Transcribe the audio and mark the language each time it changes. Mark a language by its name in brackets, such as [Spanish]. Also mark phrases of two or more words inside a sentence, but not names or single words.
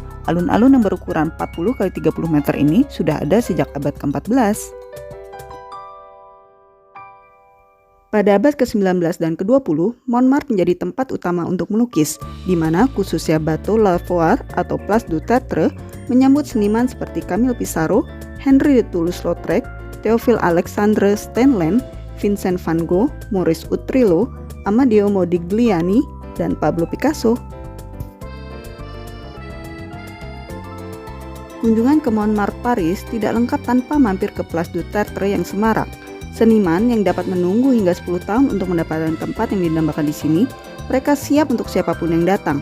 [Indonesian] Alun-alun yang berukuran 40 x 30 meter ini sudah ada sejak abad ke-14. Pada abad ke-19 dan ke-20, Montmartre menjadi tempat utama untuk melukis, di mana khususnya Bateau Lavoir atau Place du Tertre menyambut seniman seperti Camille Pissarro, Henri de Toulouse-Lautrec, Théophile Alexandre Stendhal, Vincent van Gogh, Maurice Utrillo, Amadeo Modigliani, dan Pablo Picasso. Kunjungan ke Montmartre Paris tidak lengkap tanpa mampir ke Place du Tertre yang semarak. Seniman yang dapat menunggu hingga 10 tahun untuk mendapatkan tempat yang dinamakan di sini, mereka siap untuk siapapun yang datang.